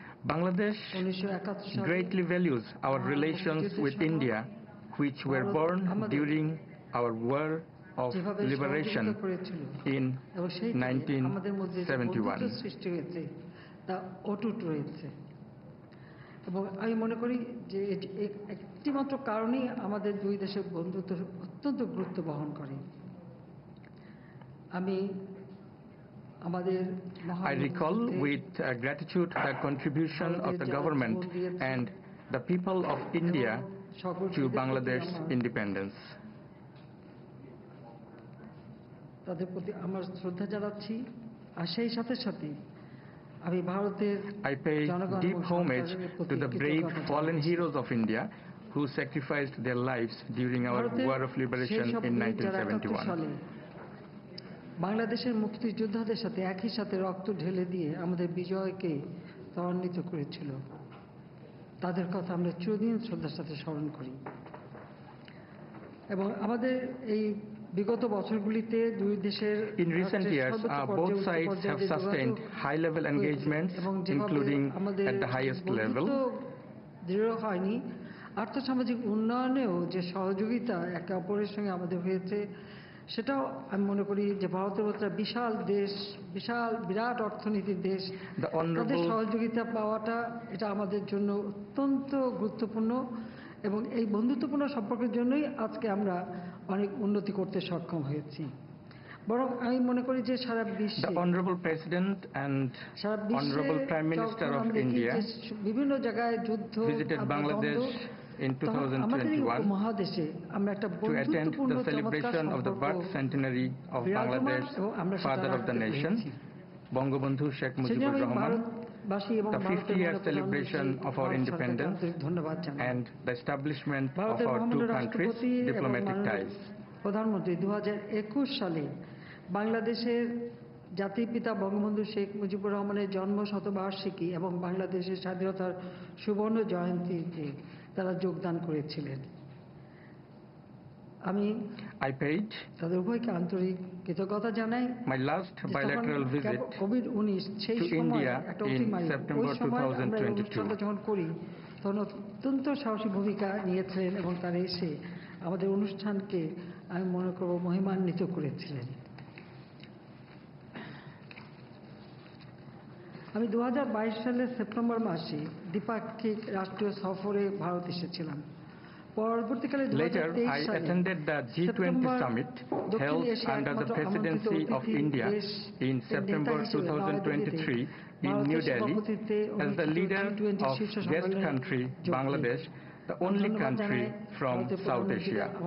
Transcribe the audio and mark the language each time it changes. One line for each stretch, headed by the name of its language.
English: Bangladesh greatly values our relations with India, which were born during our war of liberation in 1971.
Bangla: তা অটুট রয়েছে। এবং আমি মনে করি যে একটি মাত্র কারণেই আমাদের দুই দেশের বন্ধুত্ব অত্যন্ত গুরুত্ব বহন করে। আমি আমাদের
English: I recall with gratitude the contribution of the government and the people of India to Bangladesh's independence.
Bangla: তাদের প্রতি আমার শ্রদ্ধা জানাচ্ছি আর সেই সাথে সাথে আমি ভারতের
English: I pay deep homage to the brave fallen heroes of India who sacrificed their lives during our War of Liberation in 1971.
Bangla: বাংলাদেশের মুক্তিযোদ্ধাদের সাথে একই সাথে রক্ত ঢেলে দিয়ে আমাদের বিজয়কে ত্বরান্বিত করেছিল, তাদের কথা আমরা চিরদিন শ্রদ্ধার সাথে স্মরণ করি। এবং আমাদের এই বিগত বছরগুলিতে দুই দেশের
English: In recent years, both sides have sustained high-level engagements, including at the highest level.
Bangla: দৃঢ় হয়নি, আর্থসামাজিক উন্নয়নেও যে সহযোগিতা একে অপরের সঙ্গে আমাদের হয়েছে, সেটাও আমি মনে করি যে ভারতের মতো বিশাল দেশ, বিরাট অর্থনীতির দেশ, তাদের সহযোগিতা পাওয়াটা এটা আমাদের জন্য অত্যন্ত গুরুত্বপূর্ণ এবং এই বন্ধুত্বপূর্ণ সম্পর্কের জন্যই আজকে আমরা অনেক উন্নতি করতে সক্ষম হয়েছি। বরং আমি মনে করি যে সারা বিশ্বে
English: The Honorable President and Honorable Prime Minister of India
Bangla: বিভিন্ন জায়গায় যুদ্ধ
English: visited Bangladesh in 2021
Bangla: মহাদেশে আমরা একটা
English: to attend the celebration of the birth centenary of Bangladesh, father of the nation, Bangabandhu Sheikh Mujibur Rahman, the 50-year celebration of our independence, and the establishment of our two countries' diplomatic ties.
Bangla: প্রধানমন্ত্রী 2021 সালে বাংলাদেশের জাতির পিতা বঙ্গবন্ধু শেখ মুজিবুর রহমানের জন্ম শতবার্ষিকী এবং বাংলাদেশের স্বাধীনতার সুবর্ণ জয়ন্তীতে তারা যোগদান করেছিলেন। আমি তাদের উভয়কে আন্তরিক কৃতজ্ঞতা জানাই।
English: My last bilateral visit
Bangla: COVID-19 সেই সময় একটা অতিমারী, ওই সময় আমরা এই অনুষ্ঠানটা যখন করি তখন অত্যন্ত সাহসী ভূমিকা নিয়েছিলেন এবং তারা এসে আমাদের অনুষ্ঠানকে আমি মনে করব মহিমান্বিত করেছিলেন। আমি 2022 সালের সেপ্টেম্বর মাসে দ্বিপাক্ষিক রাষ্ট্রীয় সফরে ভারত এসেছিলাম। পরবর্তীকালে
English: Later, I attended the G20 summit held under the presidency of India in September 2023 in New Delhi as the leader of guest country Bangladesh, the only country from South Asia.